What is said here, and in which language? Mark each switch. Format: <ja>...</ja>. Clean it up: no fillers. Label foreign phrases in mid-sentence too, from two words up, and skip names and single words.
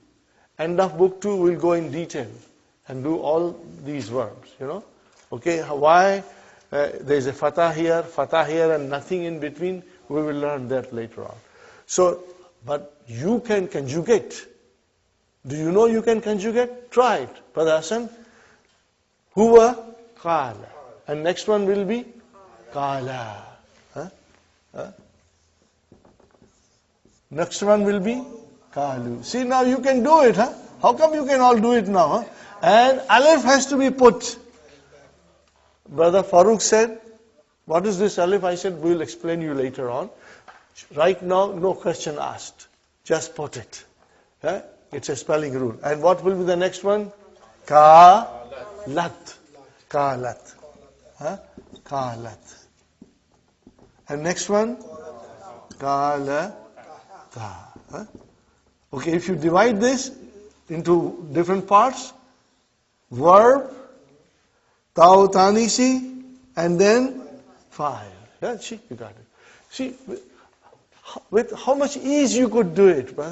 <en>End of book 2 we'll go in detail. and do all these verbs, Okay, why there's a fatah here and nothing in between, we will learn that later on. So, but you can conjugate. Do you know you can conjugate? Try it. Brother Hassan,</en> <ar>هو قال.</ar> <en>And next one will be qala. Next one will be qalu. See, now you can do it, huh? How come you can all do it now, huh? And alif has to be put. Brother Farooq said, what is this alif? I said, we'll explain you later on. Right now, no question asked. Just put it. It's a spelling rule. And what will be the next one?</en> <ar>قالت قالت. Ka-lat.</ar> <en>And next one?</en> <ar>Ka-la-ta.</ar> <en>Okay, if you divide this into different parts, verb, Tau Tanisi, and then fa'il. Yeah, see, you got it. See, with how much ease you could do it, brother.</en>